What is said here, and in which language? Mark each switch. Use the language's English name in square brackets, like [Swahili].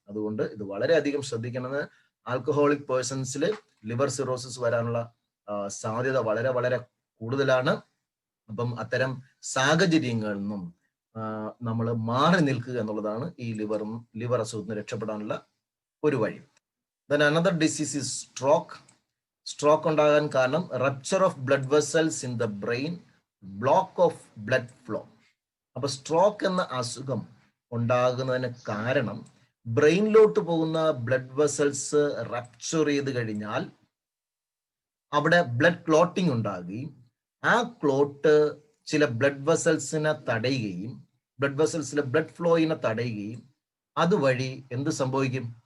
[Malayalam] അതുകൊണ്ട് ഇത് വളരെയധികം ശ്രദ്ധിക്കണമെന്ന്. ആൽക്കഹോളിക് പേഴ്സൺസിൽ ലിവർ സിറോസിസ് വരാനുള്ള സാധ്യത വളരെ വളരെ കൂടുതലാണ്. അപ്പം അത്തരം സാഹചര്യങ്ങളിൽ നിന്നും നമ്മൾ മാറി നിൽക്കുക എന്നുള്ളതാണ് ഈ ലിവർ അസുഖത്തിന് രക്ഷപ്പെടാനുള്ള ഒരു വഴി. [English] Then another disease is stroke. Stroke [Malayalam] ഉണ്ടാകാൻ കാരണം [English] rupture of blood vessels in the brain, block of blood flow. [Malayalam] അപ്പൊ സ്ട്രോക്ക് എന്ന അസുഖം ഉണ്ടാകുന്നതിന് കാരണം ബ്രെയിനിലോട്ട് പോകുന്ന ബ്ലഡ് വെസൽസ് റപ്ചർ ചെയ്ത് കഴിഞ്ഞാൽ അവിടെ ബ്ലഡ് ക്ലോട്ടിംഗ് ഉണ്ടാകുകയും ആ ക്ലോട്ട് ചില ബ്ലഡ് വെസൽസിനെ തടയുകയും ബ്ലഡ് വെസൽസിലെ ബ്ലഡ് ഫ്ലോയിനെ തടയുകയും അതുവഴി എന്ത് സംഭവിക്കും?